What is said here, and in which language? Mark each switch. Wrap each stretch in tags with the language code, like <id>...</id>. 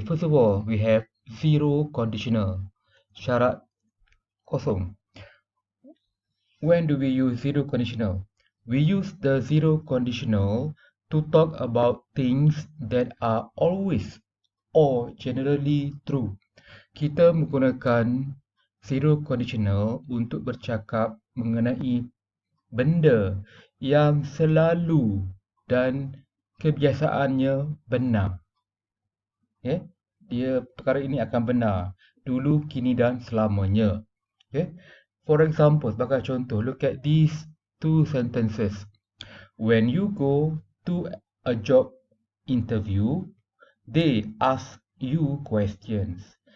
<en>First of all, we have zero conditional. Syarat kosong. When do we use zero conditional? We use the zero conditional to talk about things that are always or generally true.</en> <ms>Kita menggunakan zero conditional untuk bercakap mengenai benda yang selalu dan kebiasaannya benar. Okay? Perkara ini akan benar dulu, kini dan selamanya.</ms> <en>Okay? For example, sebagai contoh, look at these two sentences. When you go to a job interview, they ask you questions.</en>